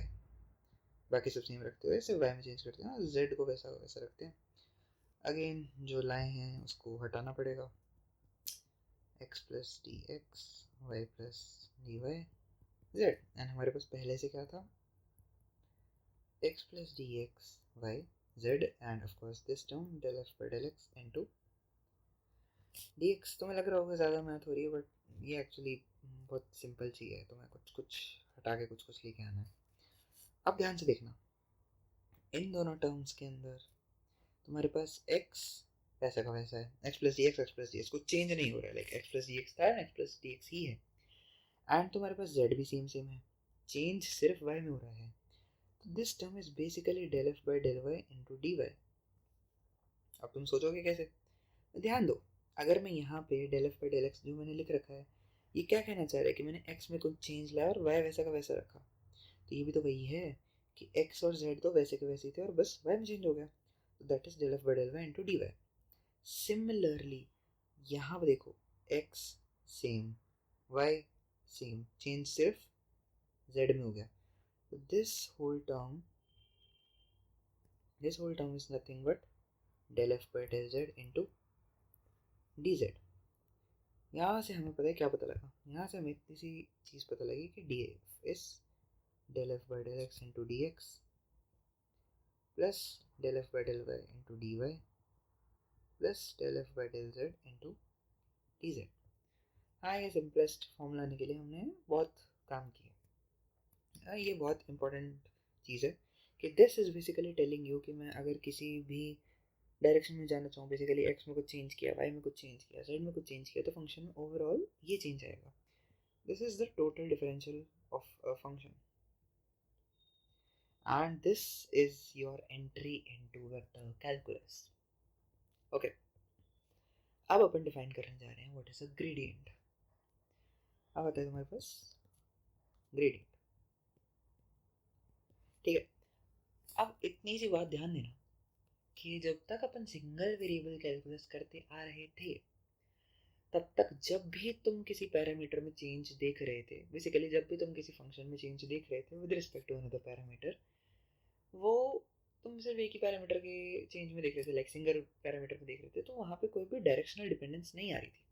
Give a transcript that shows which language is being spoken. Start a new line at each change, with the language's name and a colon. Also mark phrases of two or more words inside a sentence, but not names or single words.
Hindi: बाकी सब सेम रखते हुए सिर्फ वाई में चेंज करते हैं, जेड को वैसा वैसा रखते हैं। अगेन जो लाए हैं उसको हटाना पड़ेगा।
English: x plus dx, y plus dy, z, and हमारे पास पहले से क्या था? x plus dx y z and of course this term del f by del x into dx।
Hindi: तुम्हें लग रहा होगा ज़्यादा मैथ हो रही है, बट ये एक्चुअली बहुत सिंपल चीज़ है, तुम्हें कुछ कुछ हटा के कुछ कुछ लेके आना है। अब ध्यान से देखना, इन दोनों टर्म्स के अंदर तुम्हारे पास x वैसा का वैसा है,
English: x plus dx
Hindi: कुछ चेंज नहीं हो रहा है, लाइक x प्लस डी एक्स था x प्लस डी एक्स ही है, एंड तुम्हारे पास z भी
English: same same
Hindi: है, चेंज सिर्फ y में हो रहा है।
English: This term is basically del f by del y into dy।
Hindi: अब तुम सोचोगे कैसे? ध्यान दो, अगर मैं यहाँ पे
English: del f by del x
Hindi: जो मैंने लिख रखा है, ये क्या कहना चाह रहा है कि मैंने x में कुछ चेंज लाया और y वैसा का वैसा रखा। तो ये भी तो वही है कि x और z तो वैसे के वैसे थे और बस y में चेंज हो गया।
English: तो that is del f by del y into dy।
Hindi: सिमिलरली यहाँ पे देखो, x सेम, y सेम, चेंज सिर्फ z में हो गया।
English: So this whole term is nothing but del f by del z into dz।
Hindi: यहाँ से हमें पता है क्या पता लगा, यहाँ से हमें इतनी सी चीज़ पता लगी कि
English: df is del f by del x into dx plus del f by del y into dy plus del f by del z into dz।
Hindi: हाँ, ये
English: simplest form
Hindi: लाने के लिए हमने बहुत काम किया। ये बहुत इंपॉर्टेंट चीज़ है कि
English: this is basically telling you
Hindi: कि मैं अगर किसी भी डायरेक्शन में जाना चाहूँ, बेसिकली एक्स में कुछ चेंज किया, वाई में कुछ चेंज किया, जेड में कुछ चेंज किया, तो फंक्शन में ओवरऑल ये चेंज आएगा.
English: this is the total differential of a function, and this is your entry into vector calculus.
Hindi: Okay, अब अपन डिफाइन करने जा रहे हैं
English: what is a gradient.
Hindi: अब आता है तुम्हारे पास ग्रेडियंट. ठीक है, अब इतनी सी बात ध्यान देना कि जब तक अपन
English: single variable calculus
Hindi: करते आ रहे थे, तब तक जब भी तुम किसी पैरामीटर में चेंज देख रहे थे, बेसिकली जब भी तुम किसी फंक्शन में चेंज देख रहे थे
English: with respect to another parameter,
Hindi: वो तुम सिर्फ एक ही पैरामीटर के चेंज में देख रहे थे, लाइक
English: single parameter
Hindi: में देख रहे थे, तो वहाँ पे कोई भी
English: directional dependence
Hindi: नहीं आ रही थी.